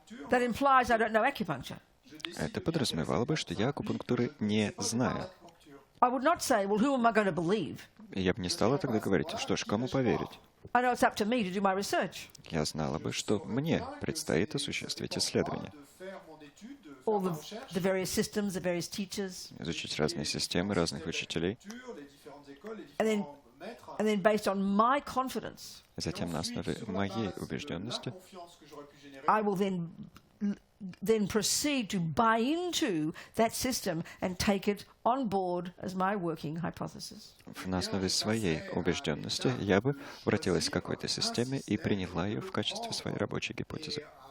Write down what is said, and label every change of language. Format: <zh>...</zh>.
<en>That implies I don't know acupuncture.</en> <ru>Это подразумевало бы, что я акупунктуры не знаю.</ru> <en>I would not say, well, who am I going to believe?</en> <ru>И я бы не стала тогда говорить, что ж, кому поверить?</ru> <en>I know it's up to me to do my research.</en> <ru>Я знала бы, что мне предстоит осуществить исследования,</ru> <en>All the various systems, the various teachers.</en> <ru>изучить разные системы, разных учителей.</ru> <en>And then based on my confidence,</en> <ru>Затем на основе моей убежденности</ru> <en>I will then proceed to buy into that system and take it on board as my working hypothesis.</en> <ru>на основе своей убежденности я бы обратилась к какой-то системе и приняла ее в качестве своей рабочей гипотезы.</ru>